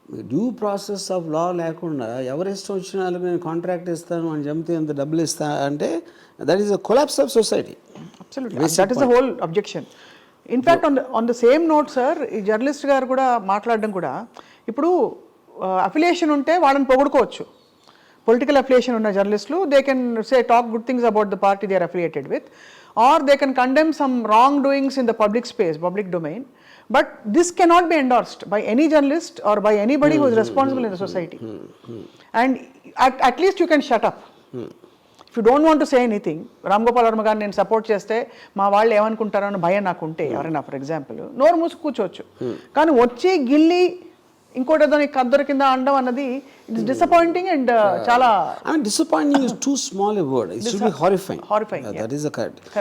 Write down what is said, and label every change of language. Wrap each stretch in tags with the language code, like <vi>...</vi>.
<te>Due process of law లేకుండా ఎవరి ఇష్టం వచ్చిన వాళ్ళకి నేను కాంట్రాక్ట్ ఇస్తాను అని చెప్తే ఎంత డబ్బులు ఇస్తా అంటే</te> <en>That is a collapse of society. That is the whole objection. In fact on the same note sir,</en> <te>ఈ జర్నలిస్ట్ గారు కూడా మాట్లాడడం కూడా, ఇప్పుడు అఫిలియేషన్ ఉంటే వాళ్ళని పొగుడుకోవచ్చు. పొలిటికల్ అఫిలియేషన్ ఉన్న జర్నలిస్టులు</te> <en>They can say talk good things about the party they are affiliated with, or they can condemn some wrongdoings in the public space, public domain, but this cannot be endorsed by any journalist or by anybody who is responsible in the society. And at least you can shut up. If you don't want to say anything,</en> <te>Ram Gopal Varma గారిని నేను support చేస్తే మా వాళ్ళు ఏమనుకుంటారో అని భయం నాకు ఉంటే ఎవరైనా ఫర్ ఎగ్జాంపుల్ నోరు మూసి కూర్చోవచ్చు. కానీ వచ్చి గిల్లి ఇంకోటి ఏదో కద్దరు కింద అనడం అన్నది</te> <en>it's disappointing and</en> <te>చాలా</te> <en>Disappointing is too small a word, it should be horrifying. That is the correct.</en>